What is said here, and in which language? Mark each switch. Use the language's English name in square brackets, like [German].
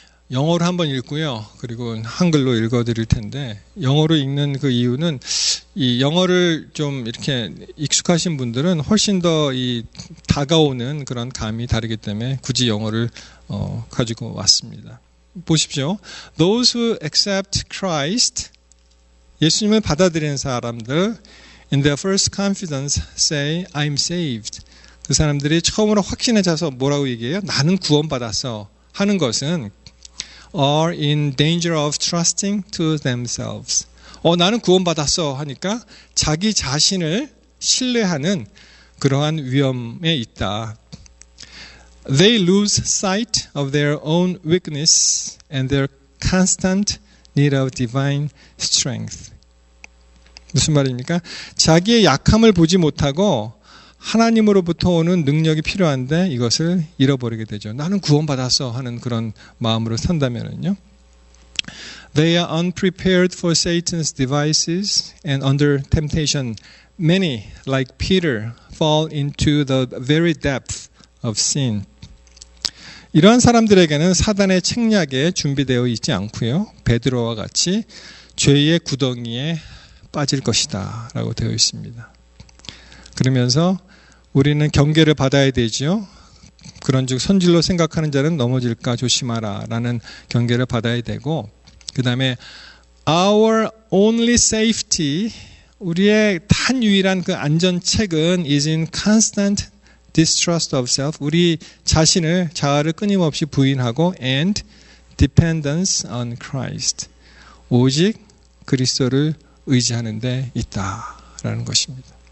[Korean] 영어로 한번 읽고요. 그리고 한글로 읽어드릴 텐데, 영어로 읽는 그 이유는 이 영어를 좀 이렇게 익숙하신 분들은 훨씬 더 이 다가오는 그런 감이 다르기 때문에 굳이 영어를 가지고 왔습니다. 보십시오. [English] Those who accept Christ, [Korean] 예수님을 받아들이는 사람들, [English] in their first confidence say, I'm saved. [Korean] 그 사람들이 처음으로 확신에 차서 뭐라고 얘기해요? 나는 구원받았어 하는 것은 [English] are in danger of trusting to themselves. [Korean] 나는 구원받았어 하니까 자기 자신을 신뢰하는 그러한 위험에 있다. [English] They lose sight of their own weakness and their constant need of divine strength. [Korean] 무슨 말입니까? 자기의 약함을 보지 못하고 하나님으로부터 오는 능력이 필요한데 이것을 잃어버리게 되죠. 나는 구원받았어 하는 그런 마음으로 산다면은요. [English] They are unprepared for Satan's devices and under temptation. Many, like Peter, fall into the very depth of sin. [Korean] 이러한 사람들에게는 사단의 책략에 준비되어 있지 않고요. 베드로와 같이 죄의 구덩이에 빠질 것이다 라고 되어 있습니다. 그러면서 우리는 경계를 받아야 되죠. 그런즉 선질로 생각하는 자는 넘어질까 조심하라 라는 경계를 받아야 되고, 그 다음에 [English] our only safety, [Korean] 우리의 단 유일한 그 안전책은 [English] is in constant distrust of self, [Korean] 우리 자아를 끊임없이 부인하고 [English] and dependence on Christ, [Korean] 오직 그리스도를 의지하는 데 있다라는 것입니다.